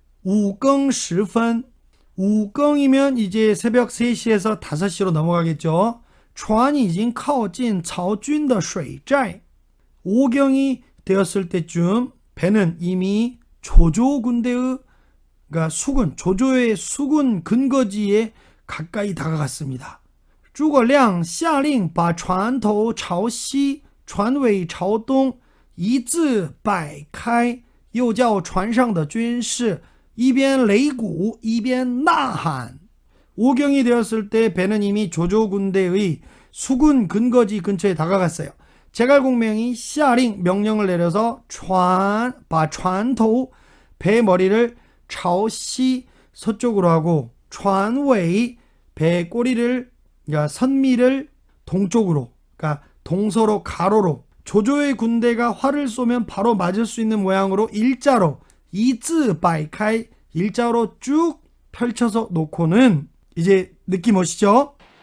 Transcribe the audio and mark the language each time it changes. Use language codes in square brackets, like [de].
[zh] 五更时分 [ko] 우경이면 이제 새벽 3시에서 5시로 넘어가겠죠. [zh] 船已经靠近曹军的水寨 [ko] 오경이 되었을 때쯤 배는 이미 조조 군대의 그러니까 수군 조조의 수군 근거지에 가까이 다가갔습니다. [zh] 诸葛亮下令把船头朝西船尾朝东一字摆开又叫船上的军士一边擂鼓一边呐喊 [ko] 오경이 되었을 때 배는 이미 조조 군대의 수군 근거지 근처에 다가갔어요. 제갈공명이 [zh] 下令 [ko] 명령을 내려서 [zh] 把船头 [ko] 배 머리를 [zh] 朝西 [ko] 서쪽으로 하고 [zh] 船尾 [ko] 배 꼬리를 그러니까 선미를 동쪽으로 그러니까 동서로 가로로 조조의 군대가 활을 쏘면 바로 맞을 수 있는 모양으로 일자로 이즈 바이카이 일자로 쭉 펼쳐서 놓고는 이제 느낌 오시죠?